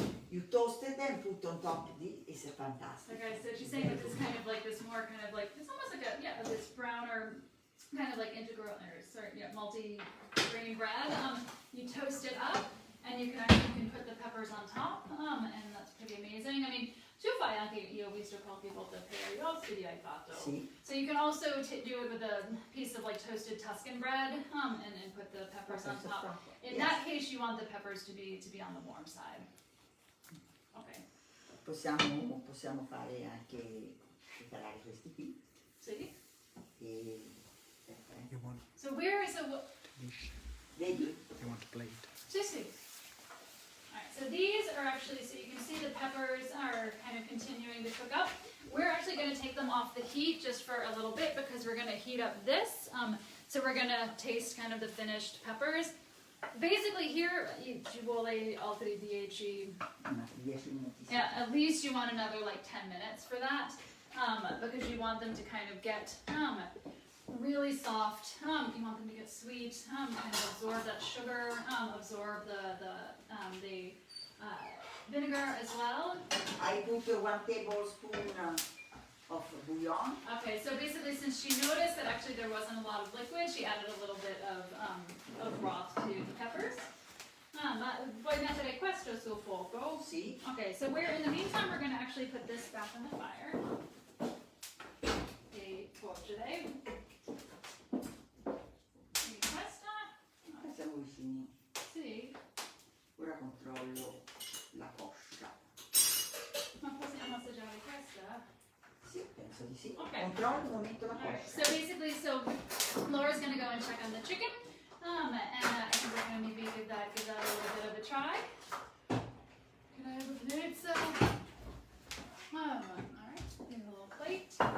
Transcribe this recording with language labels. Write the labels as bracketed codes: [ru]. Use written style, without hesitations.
[en] You toast it and put on top of it. It's fantastic. Okay, so she's saying that this kind of like this more kind of like it's almost like this browner kind of like integral or multi-grain bread. You toast it up and you can put the peppers on top. And that's pretty amazing. I mean, [it] tu fai anche, io ho visto qualche volta per gli ospiti hai fatto. Sì. [en] So you can also do it with a piece of like toasted Tuscan bread, and put the peppers on top. In that case, you want the peppers to be on the warm side. Okay. [it] Possiamo fare anche preparare questi qui. [en] See? You want So where is the dish? [it] Vedi? [en] You want a plate? see? Alright, so these are actually, so you can see the peppers are kind of continuing to cook up. We're actually going to take them off the heat just for a little bit because we're going to heat up this. So we're going to taste kind of the finished peppers. Basically here, [it] ci vuole altri 10. [en] Yeah, at least you want another like 10 minutes for that. Because you want them to kind of get really soft. You want them to get sweet, kind of absorb that sugar, absorb the vinegar as well. I put 1 tablespoon of bouillon. Okay, so basically since she noticed that actually there wasn't a lot of liquid, she added a little bit of broth to the peppers. [it] Vuoi mettere questo sul fuoco? Sì. [en] Okay, so in the meantime we're going to actually put this back on the fire. [it] E cuocere. E questa? Siamo vicini. Sì. Ora controllo la coscia. Ma possiamo assaggiare questa? Sì, penso di sì. [en] Okay. [it] Controllo un momento la [en] Alright, [it] coscia. [en] so basically, Laura's going to go and check on the chicken. And I think we're going to maybe give that a little bit of a try. Can I have a pizza? Alright, give a little plate.